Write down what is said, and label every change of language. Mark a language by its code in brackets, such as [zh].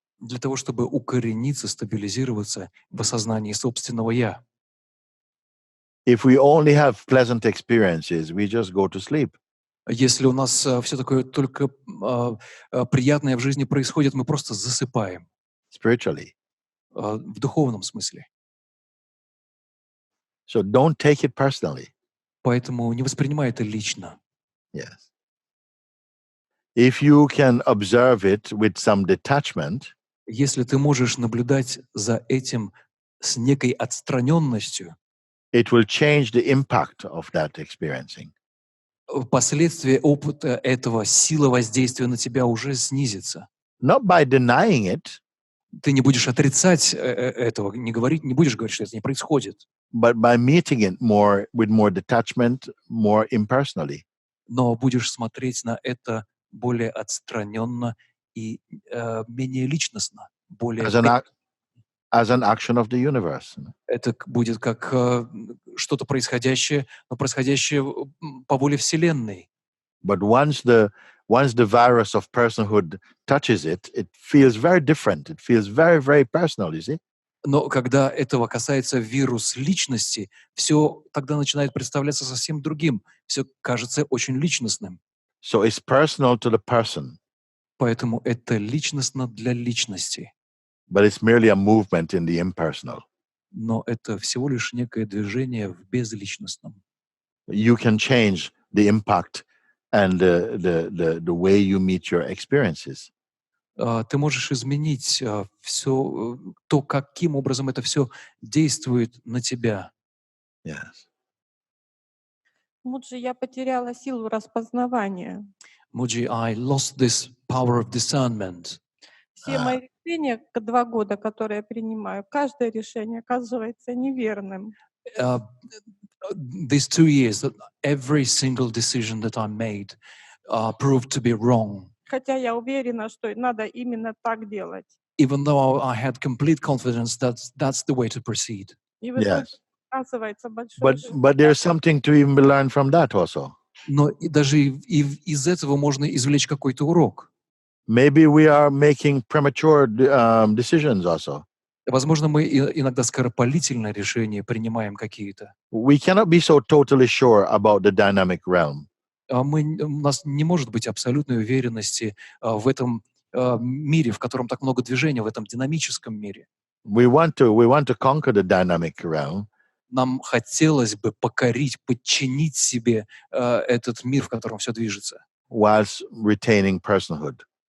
[ru] для того, чтобы укорениться, стабилизироваться в осознании собственного «я». [en] If we only have pleasant experiences, we just go to sleep. [ru] Если у нас все такое только приятное в жизни происходит, мы просто засыпаем [en] Spiritually. [ru] в духовном смысле. [en] So don't take it personally. [ru] Поэтому не воспринимай это лично. [en] Yes. If you can observe it with some detachment, [ru] Если ты можешь наблюдать за этим с некой отстраненностью, [en] it will change the impact of that experiencing. [ru] последствия опыта этого, сила воздействия на тебя уже снизится. [en] Not by denying it, [ru] Ты не будешь отрицать этого, не будешь говорить, что это не происходит, [en] but by meeting it with more detachment, more impersonally. [ru] но будешь смотреть на это более отстраненно и менее личностно, более... [en] As an action of the universe. [ru] Это будет как что-то происходящее, но происходящее по воле Вселенной. [en] But once the virus of personhood touches it, it feels very different. It feels very, very personal, you see? [ru] Но когда этого касается вирус личности, все тогда начинает представляться совсем другим. Все кажется очень личностным. [en] So it's personal to the person. [ru] Поэтому это личностно для личности. [en] But it's merely a movement in the impersonal. [ru] Но это всего лишь некое движение в безличностном. [en] You can change the impact and the way you meet your experiences. [ru] Ты можешь изменить все, то, каким образом это все действует на тебя. [en] Yes. [ru] Муджи, я потеряла силу распознавания. [en] Муджи, I lost this power of discernment. [ru] Все мои решения 2 года, которые я принимаю, каждое решение оказывается неверным. [en] These 2 years, that every single decision that I made proved to be wrong. [ru] Хотя я уверена, что надо именно так делать. [en] Even though I had complete confidence that that's the way to proceed. [ru] И в итоге [en] Yes. [ru] Оказывается, большое [en] But there's something to even learn from that also. [ru] Но и даже из этого можно извлечь какой-то урок. [en] Maybe we are making premature decisions also. [ru] Возможно, мы иногда скоропалительно решения принимаем какие-то. [en] We cannot be so totally sure about the dynamic realm. [ru] У нас не может быть абсолютной уверенности в этом мире, в котором так много движения, в этом динамическом мире. [en] We want to conquer the dynamic realm, [ru] Нам хотелось бы покорить, подчинить себе этот мир, в котором все движется, [en] whilst retaining personhood.